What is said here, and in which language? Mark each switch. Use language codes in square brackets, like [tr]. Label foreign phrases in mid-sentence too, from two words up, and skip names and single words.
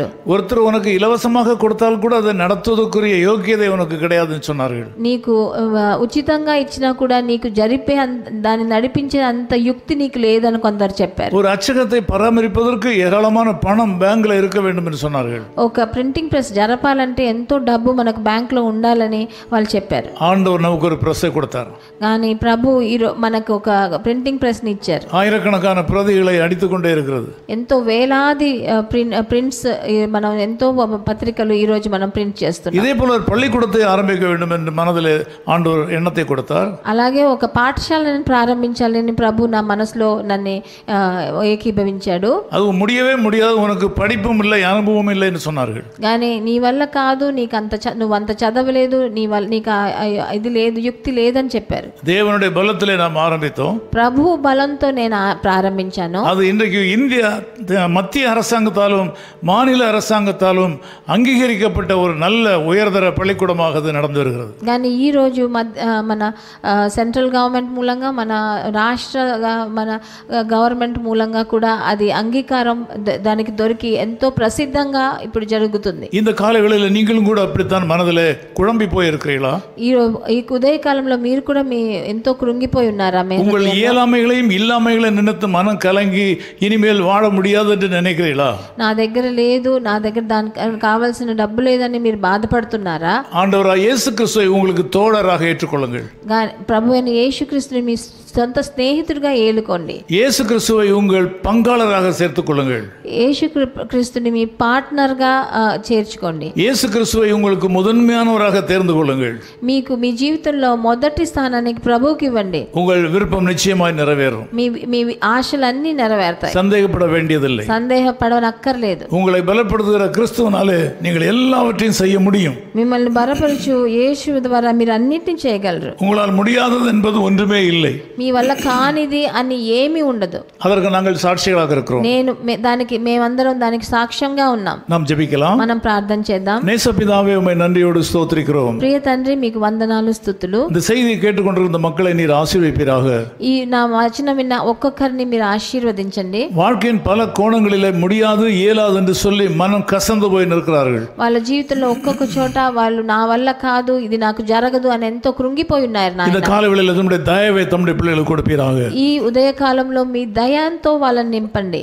[ta] ஒருத்தர் உனக்கு இலவசமாக கொடுத்தால் கூட அதை நடத்துவதற்குரிய யோக்கியதை உனக்கு கிடையாதுன்னு சொன்னார்கள். [te] నీకు ఉచితంగా ఇచ్చినా కూడా నీకు జరిపే దాన్ని నడిపించే అంత యుక్తి నీకు లేదని కొందరు చెప్పారు. [ta] ஒரு அச்சகத்தை பராமரிப்பதற்கு ஏராளமான பணம் பேங்க்ல இருக்க வேண்டும் என்று சொன்னார்கள். [te] ఒక [en] printing press [te] జరపాలంటే ఎంతో డబ్బు మనకు బ్యాంక్ లో ఉండాలని వాళ్ళు చెప్పారు. [ta] ஆண்டவர் நமக்கு ஒரு பிரஸ்ஸை கொடுத்தார். [te] కానీ ప్రభు మనకు ఒక [en] printing press [te] ని ఇచ్చారు. [ta] ஆயிரக்கணக்கான பிரதிகளை அடித்துக்கொண்டே இருக்கிறது. [te] ఎంతో వేలాది ప్రింట్స్ మనం ఎంతో పత్రికలు ఈ రోజు మనం ప్రింట్ చేస్తున్నాం. [ta] இதே போல ஒரு பள்ளிக்கூடத்தை ஆரம்பிக்க வேண்டும் என்று மனதிலே ஆண்டவர் எண்ணத்தை கொடுத்தார். [te] అలాగే ఒక పాఠశాలను ప్రారంభించాలని ప్రభు నా మనసులో నన్ను ఏకీభవించాడు. [ta] அது முடியவே முடியாது, உனக்கு படிப்பும் இல்லை அனுபவம் இல்லை என்று சொன்னார்கள். [te] కానీ నీ వల్ల కాదు, నీకు నువ్వు అంత చదవలేదు, నీకు ఇది లేదు, యుక్తి లేదని చెప్పారు. [ta] தேவனுடைய பலத்திலே நாம் ஆரம்பித்தோம். [te] ప్రభు బలంతో నేను ప్రారంభించాను. [ta] அது இன்றைக்கு இந்திய மத்திய அரசாங்கத்தாலும் மாநில அரசாங்கத்தாலும் அங்கீகரிக்கப்பட்ட ஒரு நல்ல உயர்தர பள்ளிக்கூடமாக அது நடந்து வருகிறது. [te] కానీ ఈ రోజు మన [en] central government [te] మూలంగా, మన రాష్ట్ర మన గవర్నమెంట్ మూలంగా కూడా అది అంగీకారం దానికి దొరికి ఎంతో ప్రసిద్ధంగా ఇప్పుడు జరుగుతుంది. [ta] இந்த காலங்களில் நீங்களும் கூட அப்படித்தான் மனதிலே குழம்பி போய் இருக்கிறீங்களா? [te] ఈ ఉదయకాలంలో మీరు కూడా ఎంతో కృంగిపోయి ఉన్నారా? [ta] உங்கள் இயலாமைகளையும் இல்லாமைகளையும் நினைத்து மனம் கலங்கி இனிமேல் வாழ முடியாது என்று நினைக்கிறீங்களா? [te] నా దగ్గర లేదు, నా దగ్గర దానికి కావాల్సిన డబ్బు లేదని మీరు బాధపడుతున్నారా? [ta] ஆண்டவராகிய இயேசு கிறிஸ்துவை உங்களுக்கு தோழராக ஏற்றுக்கொள்ளுங்கள். [te] ప్రభు అయిన యేసుక్రీస్తుని మీ సొంత స్నేహితుడిగా ఏలుకోండి. [ta] இயேசு கிறிஸ்துவை உங்கள் பங்காளராக சேர்த்துக் கொள்ளுங்கள். [te] యేసుక్రీస్తుని మీ పార్ట్నర్గా చేర్చుకోండి. [ta] இயேசு கிறிஸ்துவை உங்களுக்கு முதன்மையானவராக தேர்ந்து கொள்ளுங்கள். [te] మీకు మీ జీవితంలో మొదటి స్థానానికి ప్రభువుకి ఇవ్వండి. [ta] உங்கள் விருப்பம் நிச்சயமாய் நிறைவேறும். [te] మీ ఆశలన్నీ నెరవేరుతాయి. [ta] சந்தேகப்பட வேண்டியதில்லை. [te] సందేహపడనక్కర్లేదు. [ta] உங்களை பலப்படுத்துகிற கிறிஸ்துவினாலே நீங்கள் எல்லாவற்றையும் செய்ய முடியும். [te] మిమ్మల్ని బలపరచు యేసు ద్వారా మీరు అన్నిటిని చేయగలరు. [ta] உங்களால் முடியாதது என்பது ஒன்றுமே இல்லை. [te] మీ వల్ల కానిది అని ఏమీ ఉండదు. [ta] அதற்கு நாங்கள் சாட்சிகளாக இருக்கிறோம். [te] మేమందరం దానికి సాక్ష్యంగా ఉన్నాం. [ta] நாம் ஜெபிக்கலாம். [te] మనం ప్రార్థన చేద్దాం. [ta] நேசபிதாவே, உம்மை நன்றியோடு ஸ்தோத்திரிக்கிறோம். [te] ప్రియ తండ్రి, మీకు వందనాలు, స్తుతులు. [ta] இந்த செய்தியை கேட்டுக்கொண்டிருந்த மக்களை நீர் ஆசீர்வதிப்பீராக. [te] ఈ నా వచనం విన్న ఒక్కొక్కరిని మీరు ఆశీర్వదించండి. [ta] வாழ்க்கையின் பல கோணங்களிலே முடியாது இயலாது என்று சொல்லி மனம் கசந்து போய் நிற்கிறார்கள். [te] వాళ్ళ జీవితంలో ఒక్కొక్క చోట వాళ్ళు నా వల్ల కాదు, ఇది నాకు జరగదు అని ఎంతో కృంగిపోయి ఉన్నారు. [ta] இந்த காலவேளையில் தம்முடைய தயவை தம்முடைய பிள்ளைகளுக்கு கொடுப்பீராக. [te] ఈ ఉదయకాలంలో మీ దయతో వాళ్ళని నింపండి.